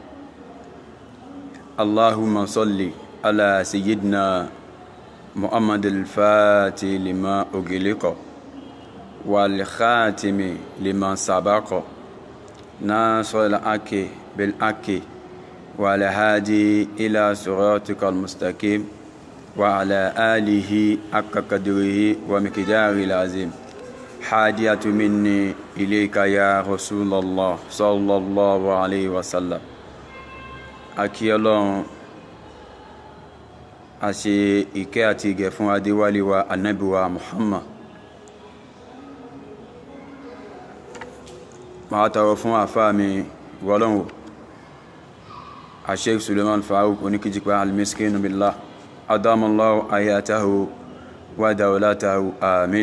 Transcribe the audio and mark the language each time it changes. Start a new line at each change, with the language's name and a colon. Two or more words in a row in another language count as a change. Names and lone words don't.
Arabic: اللهم صل على سيدنا محمد الفاتح لما أغلق والخاتم لما سبق ناصر الحق بالحق والهادي إلى صراطك المستقيم وعلى آله حق قدره ومقداره العظيم. هدية مني إليك يا رسول الله صلى الله عليه وسلم.
Yoruba: Akí Ọlọ́run, a ṣe ìkẹ́ àti ìgẹ̀ fún adéwálé wa Ànábì wa Muhammad. Máa tọrọ fún àfáà mi wọ́lọ́wọ́ Sheikh Suleiman Farouk oníkíjípa
Arabic: المسكين بالله أدام الله آياته ودولته آمين.